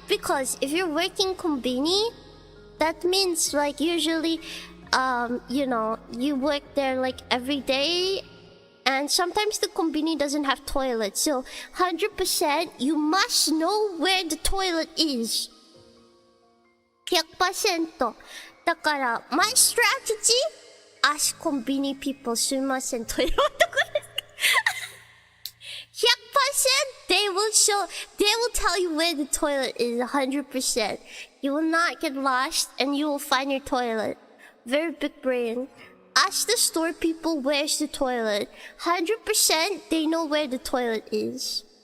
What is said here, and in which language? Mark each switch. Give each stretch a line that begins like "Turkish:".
English: Because if you're working konbini, that means like usually, you know, you work there like every day, and sometimes the konbini doesn't have toilet. So 100% you must know where the toilet is. 100%.
Japanese: だから
English: my strategy, ask konbini people,
Japanese: すいません、トイレはどこですか？
English: 100% they will tell you where the toilet is. 100%. You will not get lost and you will find your toilet. Very big brain. Ask the store people where's the toilet. 100% they know where the toilet is.